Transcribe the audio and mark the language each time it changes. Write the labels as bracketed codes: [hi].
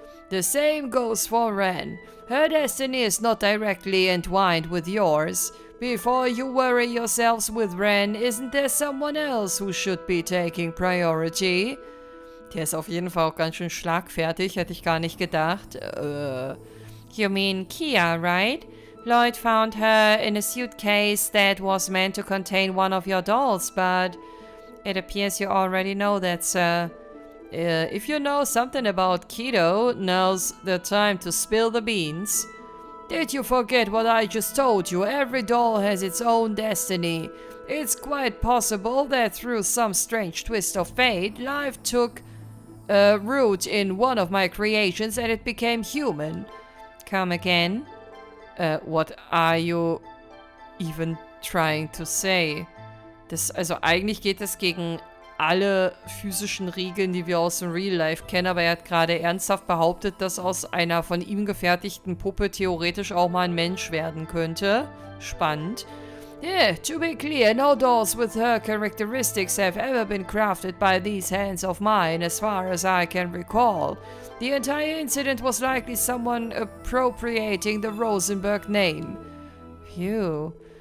[en] The same goes for Ren. Her destiny is not directly entwined with yours. Before you worry yourselves with Ren, isn't there someone else who should be taking priority? [de] Der ist auf jeden Fall auch ganz schön schlagfertig, hätte ich gar nicht gedacht. [en] You mean Kia, right? Lloyd found her in a suitcase that was meant to contain one of your dolls, but it appears you already know that, sir. If you know something about Keto, now's the time to spill the beans. Did you forget what I just told you? Every doll has its own destiny. It's quite possible that through some strange twist of fate, life took root in one of my creations and it became human. Come again? What are you even trying to say? [de] Also eigentlich geht es gegen alle physischen Regeln, die wir aus dem Real Life kennen, aber er hat gerade ernsthaft behauptet, dass aus einer von ihm gefertigten Puppe theoretisch auch mal ein Mensch werden könnte. Spannend. [en] Yeah, to be clear, no dolls with her characteristics have ever been crafted by these hands of mine, as far as I can recall. The entire incident was likely someone appropriating the Rosenberg name. Phew.